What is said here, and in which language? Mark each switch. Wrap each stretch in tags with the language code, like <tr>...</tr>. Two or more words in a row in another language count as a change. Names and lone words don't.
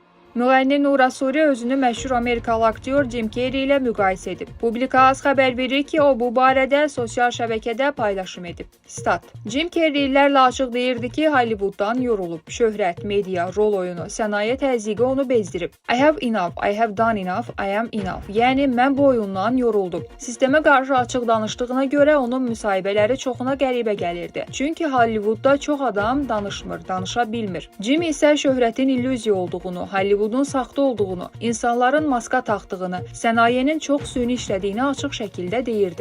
<az>Müğənni Nura Suri özünü məşhur Amerikalı aktyor Jim Carrey ilə müqayisə edib. Publika xəbər verir ki, o bu barədə sosial şəbəkədə paylaşım edib. Stat: Jim Carrey illərlə açıq deyirdi ki, Hollywooddan yorulub. Şöhrət, media, rol oyunu, sənaye təzyiqi onu bezdirib.</az> <en>I have enough, I have done enough, I am enough.</en> <az>Yəni, mən bu oyundan yoruldum. Sistemə qarşı açıq danışdığına görə onun müsahibələri çoxuna qəribə gəlirdi. Çünki Hollywoodda çox adam danışmır, danışa bilmir. Jim isə şöhrətin illüziya olduğunu, Hollywoodun saxta olduğunu, insanların maska taxdığını, sənayenin çox süni işlədiyini açıq şəkildə deyirdi.</az>